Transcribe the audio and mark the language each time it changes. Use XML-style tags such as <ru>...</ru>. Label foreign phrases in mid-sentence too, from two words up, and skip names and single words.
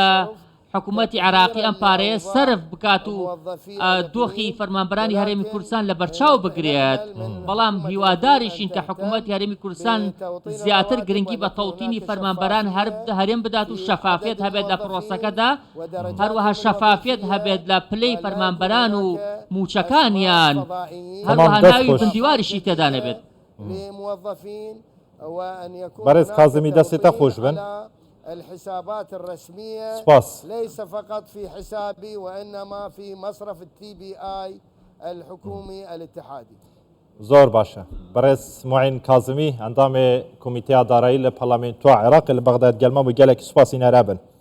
<ckb>حکوومەتی عێراقی ئەم پارەیە سەرف بکات و دۆخی فەرمانبەرانی هەرێمی کوردستان لە بەرچاو بگرێت بەڵام هیواداریشین کە حکوومەتی هەرێمی کوردستان زیاتر گرنگی بە تەوتینی فەرمانبەران هەرێم بدات و شەفافیت هەبێت لە پرۆسەکەدا هەروەها شەفافیت هەبێت لە پلەی فەرمانبەران و موچەکانیان هەروەها ناوی بندیواریشی تێدا نەبێت بەڕێز کازمی دەستێتە خۆش بن</ckb> <ar>الحسابات الرسمية</ar> <ckb>سپاس</ckb> <ar>ليس فقط في حسابي وإنما في مصرف TBI الحكومي الاتحادي.</ar> <ku>زور باشا برس معين كاظمي اندام كوميتي دارایی لپارلمنتو عراق لبغداد گلما و گلک سپاسی نرابن</ku>